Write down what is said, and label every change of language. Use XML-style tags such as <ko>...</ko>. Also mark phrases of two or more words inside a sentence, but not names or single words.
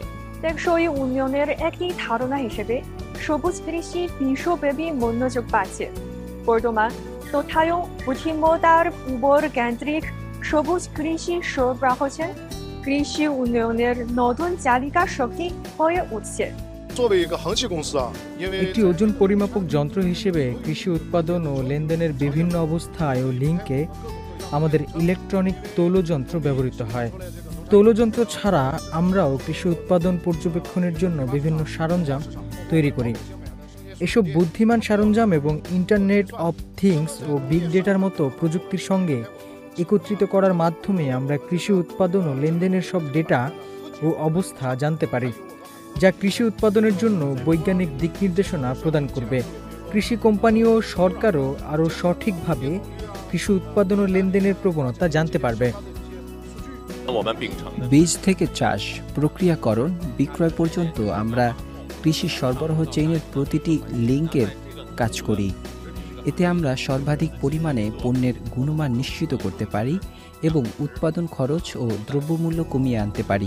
<bn>টেকসই উন্নয়নের একটি ধারণা হিসেবে সবুজ কৃষি বিশ্বব্যাপী মনোযোগ পাচ্ছে। বর্তমান তথায় বুদ্ধিমত্তার উপর কেন্দ্রিক সবুজ কৃষি সরবরাহ চেন কৃষি উন্নয়নের নতুন চালিকা শক্তি হয়ে উঠছে।</bn> <zh>作为一个航气公司啊，因为</zh> <bn>একটি ওজন পরিমাপক যন্ত্র হিসেবে কৃষি উৎপাদন ও লেনদেনের বিভিন্ন অবস্থায় ও লিঙ্কে আমাদের ইলেকট্রনিক তৌলযন্ত্র ব্যবহৃত হয়। তৌলযন্ত্র ছাড়া আমরাও কৃষি উৎপাদন পর্যবেক্ষণের জন্য বিভিন্ন সরঞ্জাম তৈরি করি। এসব বুদ্ধিমান সরঞ্জাম এবং</bn> <en>Internet of Things</en> <bn>ও</bn> <en>big data</en> <bn>মতো প্রযুক্তির সঙ্গে একত্রিত করার মাধ্যমে আমরা কৃষি উৎপাদন ও লেনদেনের সব ডেটা ও অবস্থা জানতে পারি, যা কৃষি উৎপাদনের জন্য বৈজ্ঞানিক দিক নির্দেশনা প্রদান করবে। কৃষি কোম্পানি ও সরকারও আরও সঠিকভাবে কৃষি উৎপাদন ও লেনদেনের প্রবণতা জানতে পারবে।</bn> <zh>我们秉承的</zh> <bn>বীজ থেকে চাষ, প্রক্রিয়াকরণ, বিক্রয় পর্যন্ত আমরা কৃষি সরবরাহ চেইনের প্রতিটি লিঙ্কের কাজ করি। এতে আমরা সর্বাধিক পরিমাণে পণ্যের গুণমান নিশ্চিত করতে পারি এবং উৎপাদন খরচ ও দ্রব্যমূল্য কমিয়ে আনতে পারি।</bn>